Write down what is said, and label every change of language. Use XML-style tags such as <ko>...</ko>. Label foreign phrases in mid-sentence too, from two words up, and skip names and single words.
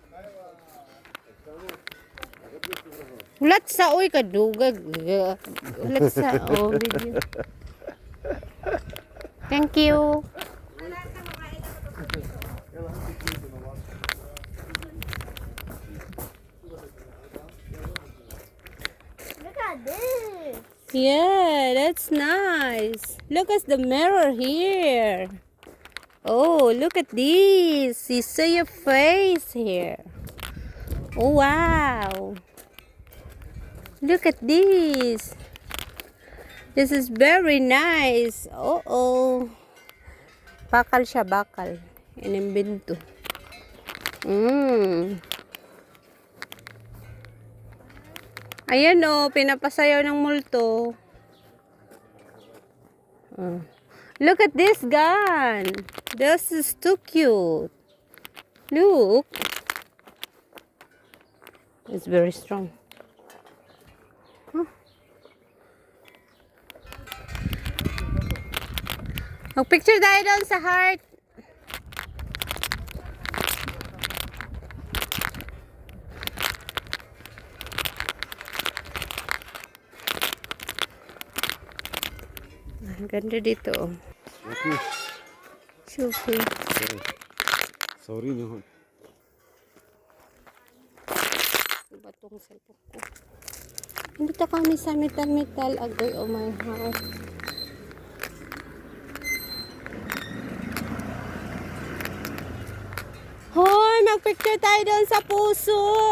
<ceb>Ulat sa oy kadugag. Ulat sa video.</ceb> <en>Thank you. Look at this. Yeah, that's nice. Look at the mirror here. Oh, look at this. You see your face here. Oh, wow. Look at this. This is very nice.</en> <tl>Oh. Bakal siya, bakal. Inimbento. Ayan o, pinapasayaw ng multo.</tl> <en>Look at this gun. This is too cute. Look. It's very strong.</en> <tl>Mag-picture tayo doon sa heart. Ang ganda dito.</tl> <ar>Shufi. صوريني هون.</ar> <tl>Iba tong cellphone ko. Nandito kami sa metal. Agoy,</tl> <en>oh my heart.</en> <tl>Hoy, mag-picture tayo doon sa puso.</tl>